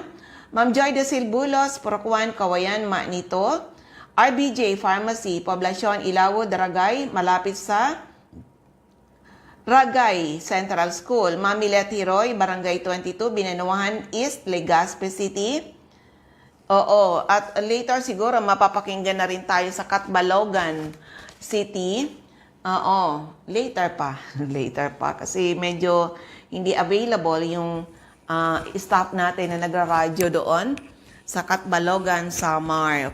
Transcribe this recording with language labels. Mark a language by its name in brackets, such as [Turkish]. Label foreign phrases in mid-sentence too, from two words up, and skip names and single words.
[Filipino] Ma'am Joy de Silbulos, Purokwan, Kawayan, Manito. RBJ Pharmacy, Poblacion, Ilawo, Daragay, malapit sa Ragay Central School. Ma'am Milet Hiroy, Barangay 22, Binanuahan East, Legazpi City. Oo, at later siguro mapapakinggan na rin tayo sa Catbalogan City. Oo, later pa. Later pa kasi medyo hindi available yung staff natin na nagra-radyo doon sa Catbalogan, Samar.